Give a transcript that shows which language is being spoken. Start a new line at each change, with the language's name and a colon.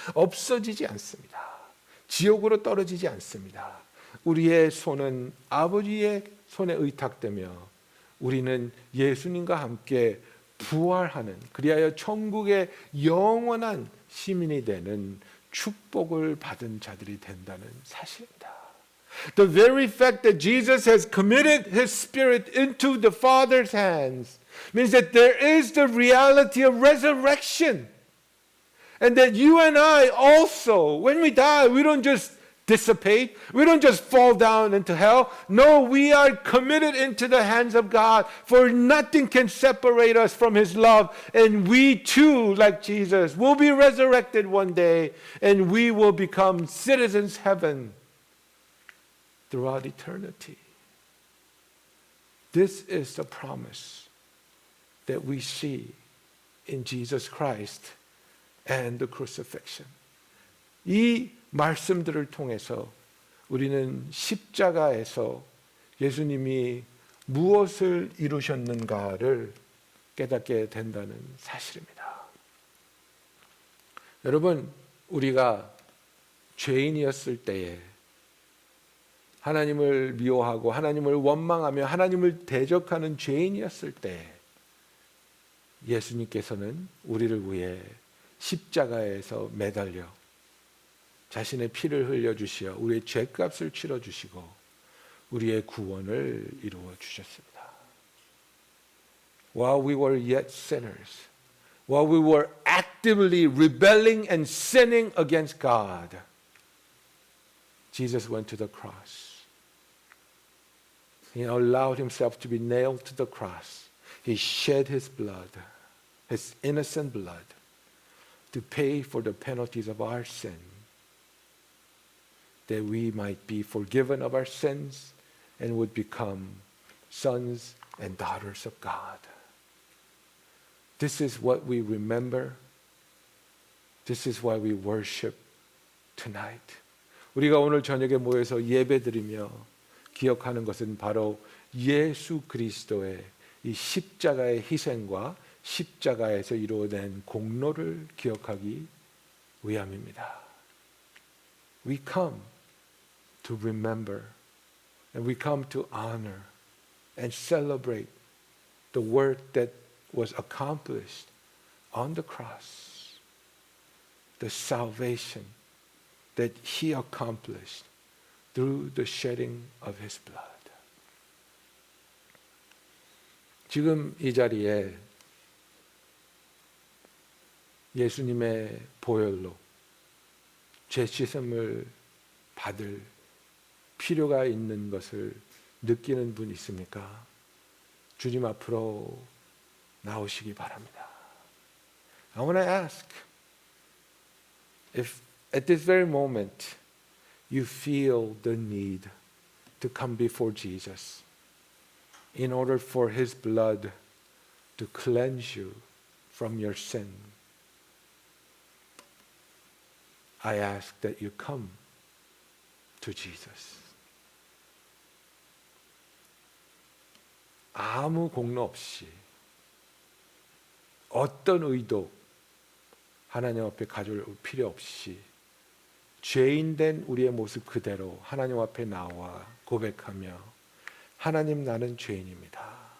Korean: 없어지지 않습니다. 지옥으로 떨어지지 않습니다. 우리의 손은 아버지의 손에 의탁되며 우리는 예수님과 함께 부활하는, 그리하여 천국의 영원한 시민이 되는 축복을 받은 자들이 된다는 사실입니다.
English: The very fact that Jesus has committed his spirit into the Father's hands means that there is the reality of resurrection. And that you and I also, when we die, we don't just dissipate. We don't just fall down into hell. No, we are committed into the hands of God, for nothing can separate us from his love. And we too, like Jesus, will be resurrected one day, and we will become citizens of heaven throughout eternity. This is the promise that we see in Jesus Christ and the crucifixion.
Korean: 이 말씀들을 통해서 우리는 십자가에서 예수님이 무엇을 이루셨는가를 깨닫게 된다는 사실입니다. 여러분, 우리가 죄인이었을 때에 하나님을 미워하고 하나님을 원망하며 하나님을 대적하는 죄인이었을 때 예수님께서는 우리를 위해 십자가에서 매달려 자신의 피를 흘려주시어 우리의 죄값을 치러주시고 우리의 구원을 이루어 주셨습니다.
English: While we were yet sinners, while we were actively rebelling and sinning against God, Jesus went to the cross. He allowed himself to be nailed to the cross. He shed his blood, his innocent blood, to pay for the penalties of our sin, that we might be forgiven of our sins and would become sons and daughters of God. This is what we remember. This is why we worship tonight.
Korean: 우리가 오늘 저녁에 모여서 예배드리며 기억하는 것은 바로 예수 그리스도의 이 십자가의 희생과 십자가에서 이루어낸 공로를 기억하기 위함입니다.
English: We come to remember and we come to honor and celebrate the work that was accomplished on the cross, the salvation that He accomplished through the shedding of His blood.
Korean: 지금 이 자리에 예수님의 보혈로 죄 씻음을 받을 필요가 있는 것을 느끼는 분 있습니까? 주님 앞으로 나오시기 바랍니다.
English: I want to ask if at this very moment you feel the need to come before Jesus in order for His blood to cleanse you from your sin. I ask that you come to Jesus.
Korean: 아무 공로 없이 어떤 의도 하나님 앞에 가져올 필요 없이 죄인된 우리의 모습 그대로 하나님 앞에 나와 고백하며 하나님 나는 죄인입니다.